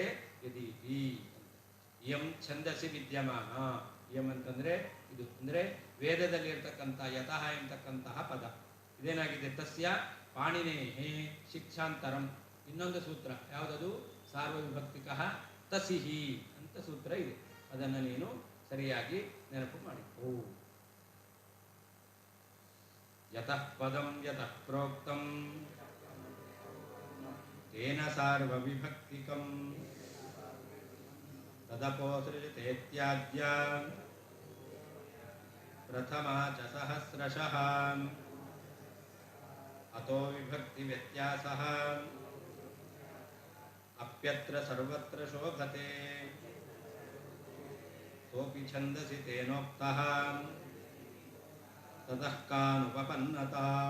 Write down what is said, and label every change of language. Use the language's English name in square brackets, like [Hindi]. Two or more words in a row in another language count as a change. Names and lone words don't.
[Sanskrit] ಯದೀತಿ ಯಂ ಛಂದಸಿ ವಿದ್ಯಮಾನ, [Kannada] ಯಂ ಅಂತಂದರೆ ಇದು ಅಂದರೆ ವೇದದಲ್ಲಿ ಇರ್ತಕ್ಕಂಥ ಯತಃ ಎಂಬತಕ್ಕಂತಹ ಪದ ಇದೇನಾಗಿದೆ? [Sanskrit] ತಸ್ಯ ಪಾಣಿನೇಹೇ ಶಿಕ್ಷಾಂತರಂ. [Kannada] ಇನ್ನೊಂದು ಸೂತ್ರ ಯಾವುದದು? [Sanskrit] ಸಾರ್ವವಿಭಕ್ತಿಕಃ ತಸಿಹಿ [Kannada] ಅಂತ ಸೂತ್ರ ಇದೆ. ಅದನ್ನು ನೀನು ಸರಿಯಾಗಿ ನೆನಪು ಮಾಡಿಕೋ. [Sanskrit] ಯತಃ ಪದಂ ಯತಃ ಪ್ರೋಕ್ತಂ ತೇನ ಸಾರ್ವವಿಭಕ್ತಿಕಂ ತದಪೋಸೃಜತೇತ್ಯಾದ್ಯ ಪ್ರಥಮಾ ಚ ಸಹಸ್ರಶಃ ಅತೋ ವಿಭಕ್ತಿ ವ್ಯತ್ಯಾಸಃ ಅಪ್ಯತ್ರ ಸರ್ವತ್ರ ಶೋಭತೆ ಸೋಪಿ ಛಂದಸಿ ತೇನೋಕ್ತಃ ತತಃ ಕಾನುಪಪನ್ನತಾ.